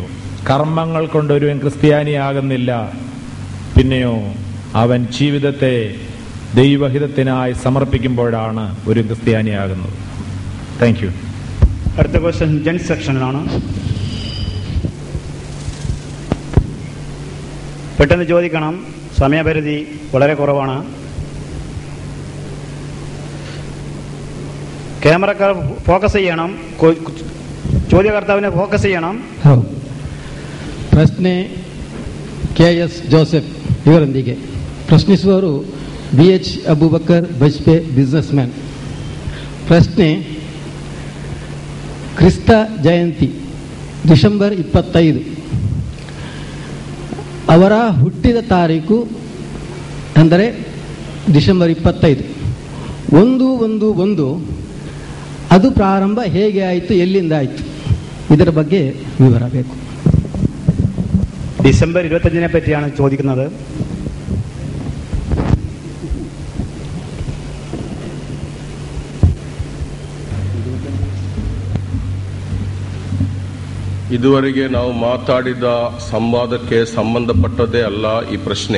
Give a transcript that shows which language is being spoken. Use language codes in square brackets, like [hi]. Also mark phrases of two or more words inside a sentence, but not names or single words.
[ml] കർമ്മങ്ങൾ കൊണ്ട് ഒരുവൻ ക്രിസ്ത്യാനിയാകുന്നില്ല. പിന്നെയോ അവൻ ജീവിതത്തെ ദൈവഹിതത്തിനായി സമർപ്പിക്കുമ്പോഴാണ് ഒരു ക്രിസ്ത്യാനിയാകുന്നത്. [en] Thank you. [ml] അടുത്ത ക്വസ്റ്റ്യൻ ജെൻ സെക്ഷനിലാണ്. പെട്ടെന്ന് ചോദിക്കണം, സമയപരിധി വളരെ കുറവാണ്. ക്യാമറക്കാര ഫോക്കസ് ചെയ്യണം, ചോദ്യകർത്താവിനെ ഫോക്കസ് ചെയ്യണം. [kn] ಪ್ರಶ್ನೆ KS ಜೋಸೆಫ್ ಇವರೊಂದಿಗೆ ಪ್ರಶ್ನಿಸುವವರು BH ಅಬೂಬಕರ್ ಬಜ್ಪೆ [en] business man. [kn] ಪ್ರಶ್ನೆ, ಕ್ರಿಸ್ತ ಜಯಂತಿ ಡಿಸೆಂಬರ್ 25, ಅವರ ಹುಟ್ಟಿದ ತಾರೀಕು ಅಂದರೆ ಡಿಸೆಂಬರ್ 25, 1/1/1. ಅದು ಪ್ರಾರಂಭ ಹೇಗೆ ಆಯಿತು, ಎಲ್ಲಿಂದ ಆಯಿತು, ಇದರ ಬಗ್ಗೆ ವಿವರ ಬೇಕು. [ml] ഡിസംബർ 25 പറ്റിയാണ് ചോദിക്കുന്നത്. [kn] ಇದುವರೆಗೆ ನಾವು ಮಾತಾಡಿದ ಸಂವಾದಕ್ಕೆ ಸಂಬಂಧಪಟ್ಟದೇ ಅಲ್ಲ ಈ ಪ್ರಶ್ನೆ.